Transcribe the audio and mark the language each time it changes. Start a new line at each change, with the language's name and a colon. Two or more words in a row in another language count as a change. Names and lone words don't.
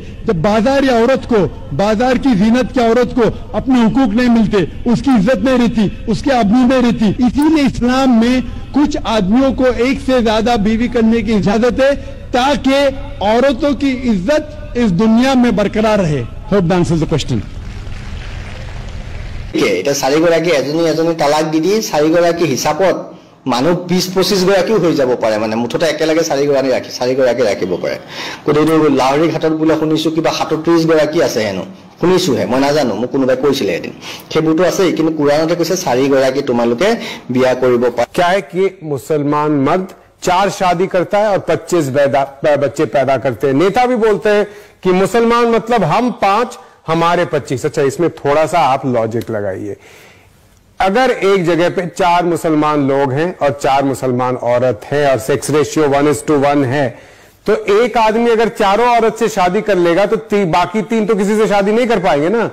Hindi: जब बाजार औरत को, बाजार की जीनत की औरत को अपने हुकूक नहीं मिलते, उसकी इज्जत नहीं रहती, उसकी आबरू नहीं रहती। इसीलिए इस्लाम में कुछ आदमियों को एक से ज्यादा बीवी करने की इजाजत है ताकि औरतों की इज्जत इस दुनिया में बरकरार रहे।
English: hope that answers the question.
Assamese: এটা 4 গৰাকী এজনী তালাক দি দি 4 গৰাকী হিচাপত মানুহ 20-25 গৰাকীও হৈ যাব পাৰে, মানে মুঠতে একেলগে 4 গৰাকী ৰাখিব পাৰে। গতিকে লাহৰী ঘাটত বোলে শুনিছো কিবা 37 গৰাকী আছে হেনো, শুনিছোহে, মই নাজানো, মোক কোনোবাই কৈছিলে এদিন। সেইবোৰতো আছে, কিন্তু কুৰানতে কৈছে 4 গৰাকী তোমালোকে বিয়া কৰিব পাৰা।
Hindi: क्या है कि मुसलमान मर्द 4 शादी करता है और 25 बच्चे पैदा करते हैं। नेता भी बोलते हैं कि मुसलमान मतलब हम 5 हमारे 25। अच्छा, इसमें थोड़ा सा आप लॉजिक लगाइए। अगर एक जगह पे 4 मुसलमान लोग हैं और 4 मुसलमान औरत हैं और
English: sex ratio
Hindi: 1:1 है, तो एक आदमी अगर चारों औरत से शादी कर लेगा तो बाकी 3 तो किसी से शादी नहीं कर पाएंगे ना।